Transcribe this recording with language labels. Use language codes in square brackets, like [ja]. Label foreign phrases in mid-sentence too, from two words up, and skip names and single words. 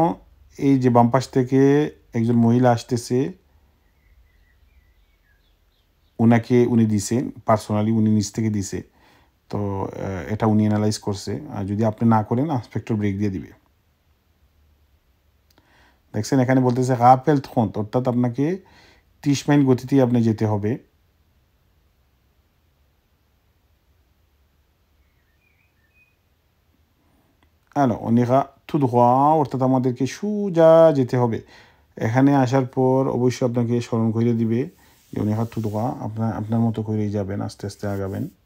[bn] এই যে বাম পাশ থেকে একজন মহিলা আসতেছে, উনি দিছেন পার্সোনালি, উনি নিচ থেকে দিছে। তো এটা উনি অ্যানালাইজ করছে, আর যদি আপনি না করেন [en] inspector brake [bn] দিয়ে দিবে। দেখছেন, এখানে বলতেছে রাপেল থ্রন্ট, অর্থাৎ আপনাকে 30 মাইল গতিতেই আপনি যেতে হবে। [fr] Alors, on ira tout droit, [bn] অর্থাৎ আমাদেরকে সোজা যেতে হবে। এখানে আসার পর অবশ্যই আপনাকে স্মরণ করে দিবে যে [fr] on ira tout droit, [bn] আপনার মতো করেই যাবেন, আস্তে আস্তে আগাবেন।